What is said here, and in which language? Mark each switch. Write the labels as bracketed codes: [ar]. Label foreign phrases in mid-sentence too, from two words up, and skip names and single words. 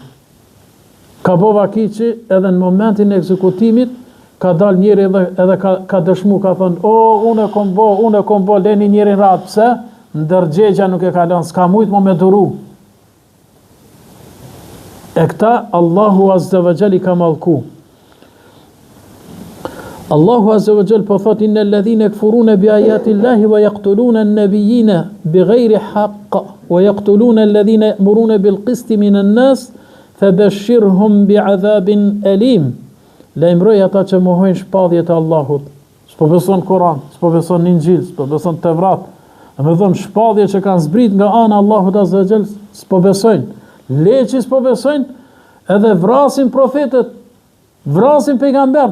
[sq] Ka bo vakiqi edhe në momentin e ekzekutimit, ka dal njeri edhe ka dëshmu, ka thënë, unë e kom bo, leni njerin ratë, pse? Ndërgjegja nuk e ka lënë, s'ka mujt mo me duru. E këta, Allahu [ar] عز وجل [sq] i ka mallku. [ar] الله عز وجل [sq] po thot [ar] إن الذين يكفرون بآيات الله ويقتلون النبيين بغير حق ويقتلون الذين يأمرون بالقسط من الناس فبشرهم بعذاب أليم. [sq] Lajmëroj ata që mohojnë shpadhjet e Allahut. S'po beson Kur'an, s'po beson Injil, s'po beson Tevrat. Me thënë shpadhje që kanë zbrit nga ana Allahut [ar] عز وجل, [sq] s'po besojnë. Leçi s'po besojnë, edhe vrasin profetët, vrasin pejgambert.